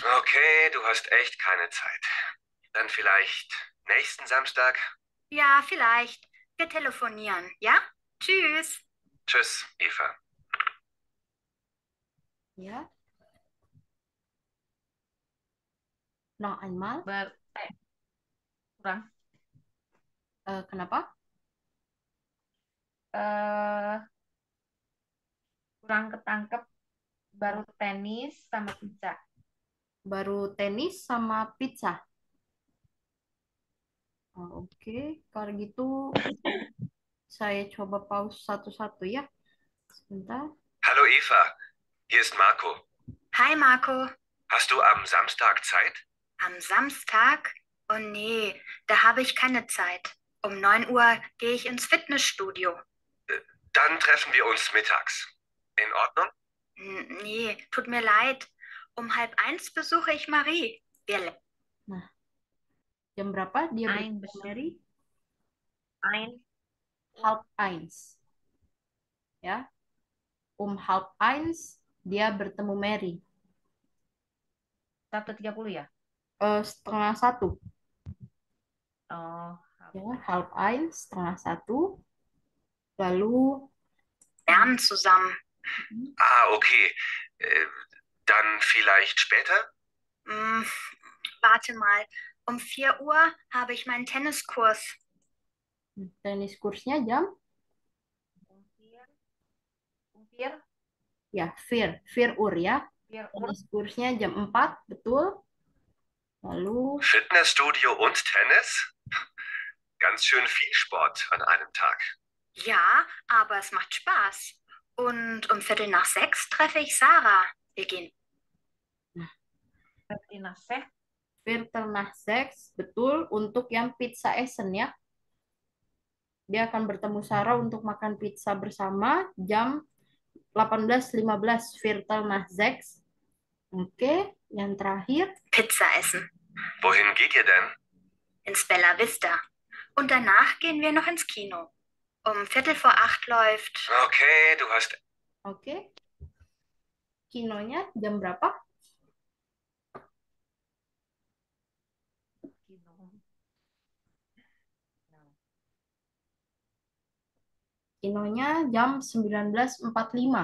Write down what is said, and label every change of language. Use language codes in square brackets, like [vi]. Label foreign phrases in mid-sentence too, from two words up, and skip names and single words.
[de] Okay, du hast echt keine Zeit. Dann vielleicht nächsten Samstag? Ja, vielleicht. Wir telefonieren, ja? Tschüss. Tschüss, Eva. Ya. Noch einmal. [id] Kurang. Kenapa? Kurang ketangkep. Baru tenis sama pizza. Baru tenis sama pizza. Oh, oke. Kalau gitu saya coba pause satu-satu ya. Sebentar. [de] Hallo Eva, hier ist Marco. Hi Marco. Hast du am Samstag Zeit? Am Samstag? Oh nee, da habe ich keine Zeit. Um 9 Uhr gehe ich ins Fitnessstudio. Dann treffen wir uns mittags. In Ordnung? Nee, tut mir leid. Um 12:30 besuche ich Marie. [id] Nah, jam berapa dia [de] Ein [id] bertemu Mary? 12:30. Ya. 12:30 dia bertemu Mary. 1:30 ya? 12:30. Oh. Ya, 12:30, 12:30. Lalu [de] lernen zusammen. Ah, okay. Dann vielleicht später? Warte mal. Um 4 Uhr habe ich meinen Tenniskurs. [id] Teniskursnya jam? Ya, 4 Uhr ya. Teniskursnya jam 4, betul. Lalu [de] Fitnessstudio und Tennis? Ganz schön viel Sport an einem Tag. Ja, Aber es macht Spaß. Und um 5:45 treffe ich Sarah. Wir gehen. [id] Berarti naseh. [de] Viertel nach seks, [id] betul, untuk yang [de] pizza essen [id] ya. Dia akan bertemu Sarah untuk makan pizza bersama jam 18.15, [de] Viertel nach seks. [id] Oke, yang terakhir. [de] Pizza essen. Wohin geht ihr denn? Ins Bella Vista. Und danach gehen wir noch ins Kino. Um 7:45 läuft. Okay, du hast. [id] Oke. Kinonya jam berapa? Kinonya jam 19.45.